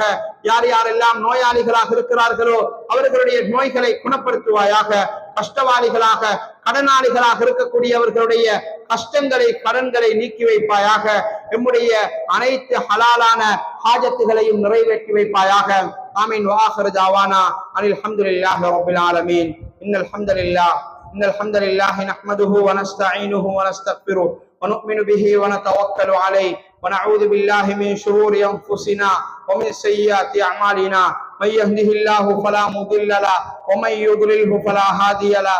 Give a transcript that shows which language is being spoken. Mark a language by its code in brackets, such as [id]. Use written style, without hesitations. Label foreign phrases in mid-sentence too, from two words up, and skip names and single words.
[ta] யார் யாரெல்லாம் நோயாளிகளாக இருக்கிறார்களோ அவர்களுடைய நோய்களை குணப்படுத்துவாயாக. கஷ்டவாளிகளாக கடனாளிகளாக இருக்கக்கூடியவர்களுடைய கஷ்டங்களை கடன்களை நீக்கி வைப்பாயாக. நம்முடைய அனைத்து ஹலாலான ஹாஜத்துகளையும் நிறைவேற்றி வைப்பாயாக. ஆமீன். [ar] وآخر دعوانا أن الحمد لله رب العالمين. إن الحمد لله نحمده ونستعينه ونستغفره ونؤمن به ونتوكل عليه ونعوذ بالله من شرور أنفسنا ومن سيئات أعمالنا. من يهده الله فلا مضل له ومن يضلله فلا هادي له.